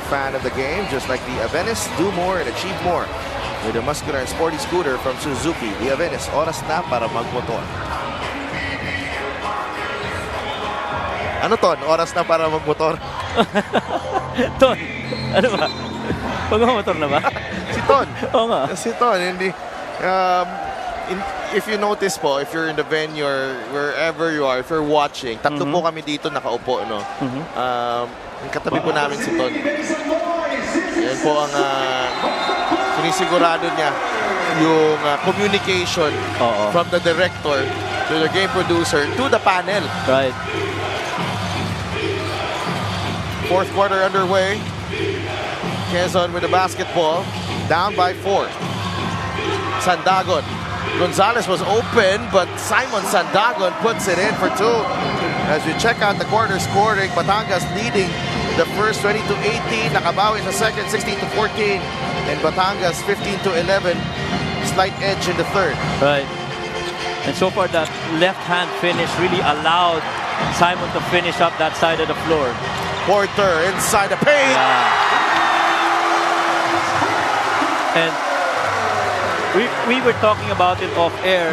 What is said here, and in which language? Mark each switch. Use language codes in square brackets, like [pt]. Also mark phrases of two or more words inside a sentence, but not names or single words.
[en] fan of the game, just like the Avennis, do more and achieve more with a muscular and sporty scooter from Suzuki. [tl] The Avennis, oras na para magmotor. Ano Ton? Oras na para magmotor? Ton, ano ba? Pag-motor na ba? Si Ton. Oo nga. Si Ton, [en] hindi. If you notice po, if you're in the venue or wherever you are, if you're watching, [tl] tatlo po kami dito nakaupo, no? Yung katabi po namin si Ton. Yan po ang sinisigurado niya, yung [en] communication from the director to the game producer to the panel. Right. 4th quarter underway. Quezon with the basketball, down by 4. Sandagon. Gonzalez was open, but Simon Sandagon puts it in for 2. As we check out the quarter scoring, Batangas leading the first 20-18. [tl] Nakabawi sa second, 16-14. And Batangas 15-11. [en] Slight edge in the 3rd. Right. And so far, that left-hand finish really allowed Simon to finish up that side of the floor. Porter inside the paint. Yeah. And we were talking about it off air.